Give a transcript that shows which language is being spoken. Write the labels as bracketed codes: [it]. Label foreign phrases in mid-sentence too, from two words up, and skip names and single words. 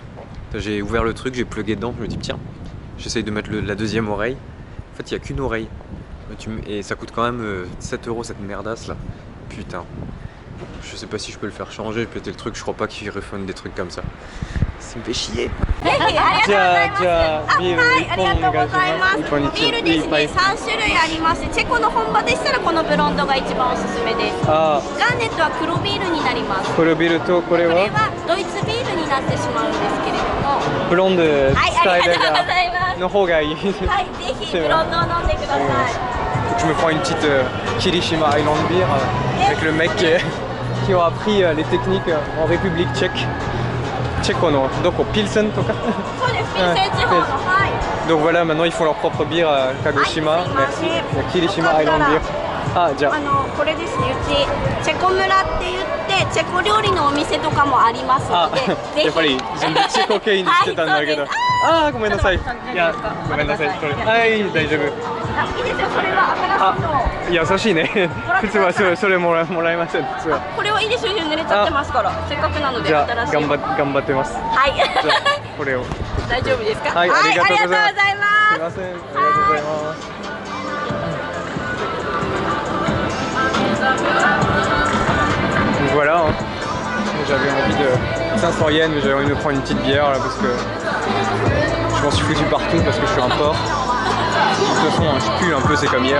[fr] J'ai ouvert le truc, j'ai plugué dedans, je me dis tiens, j'essaye de mettre la deuxième oreille. En fait, il n'y a qu'une oreille. Et ça coûte quand même 7 € cette merdasse là. Putain. Je sais pas si je peux le faire changer, peut-être le truc, je crois pas qu'il refund des trucs comme ça. Ça me fait chier. [ja] Bière ですね、3種類あります。チェコの本場でしたらこのブロンドが一番おすすめです。ガーネットは黒ビールになります。黒ビールとこれはドイツビールになってしまうんですけれども、ブロンドスタイルの方がいい。はい、ぜひブロンドを飲んでください。 [fr] Je me prends une petite Kirishima Island Beer avec le mec qui ont appris les techniques en République tchèque. Tchéco, donc au Pilsen, tout cas. Donc voilà, maintenant ils font leur propre bière à Kagoshima. Merci. Kirishima Island Beer. [ja] Ah, じゃあこれですね、うちチェコ村って言ってチェコ料理のお店とかもありますので、ぜひ。やっぱり全部チェコ系にしてたんだけど。ああ、ごめんなさい。いや、ごめんなさい。はい、大丈夫。いいですよ、それは新しいの。優しいね。普通はそれもらえません。これはいいですよ、濡れちゃってますから。せっかくなのでじゃあ新しい。頑張ってます。はい。これを。大丈夫ですか。はい、ありがとうございます。すいません、ありがとうございます。 [fr] Donc voilà, hein. J'avais envie de 500 yens, mais j'avais envie de me prendre une petite bière là parce que je m'en suis foutu partout parce que je suis un porc. De toute façon, hein, je pue un peu, c'est comme hier.